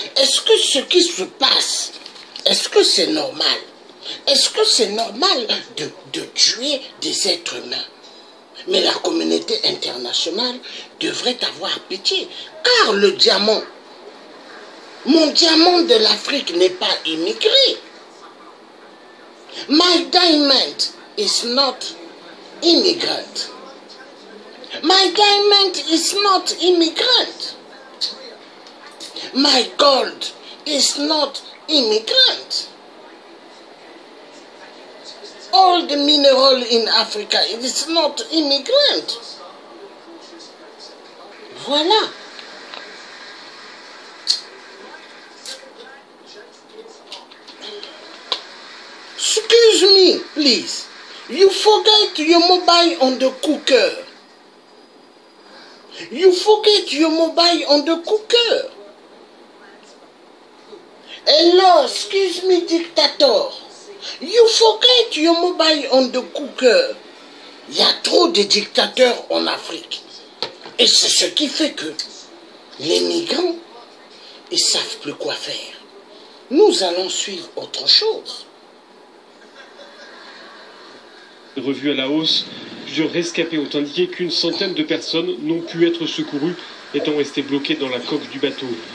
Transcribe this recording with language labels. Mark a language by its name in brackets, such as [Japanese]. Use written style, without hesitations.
[French] Est-ce que ce qui se passe, est-ce que c'est normal? Est-ce que c'est normal de tuer des êtres humains? Mais la communauté internationale devrait avoir pitié. Car le diamant, mon diamant de l'Afrique n'est pas immigré. [English] My diamond is not immigrant. My diamond is not immigrant. My gold is not immigrant. All the mineral in Africa, it is not immigrant. [French] Voilà. [English] Excuse me, please. You forget your mobile on the cooker. You forget your mobile on the cooker. Hello, excuse me, dictator. You forget your mobile on the cooker. [French] Il y a trop de dictateurs en Afrique. Et c'est ce qui fait que les migrants, ils ne savent plus quoi faire. Nous allons suivre autre chose. Revue à la hausse, plusieurs rescapés ont indiqué qu'une centaine de personnes n'ont pu être secourues, étant restées bloquées dans la coque du bateau.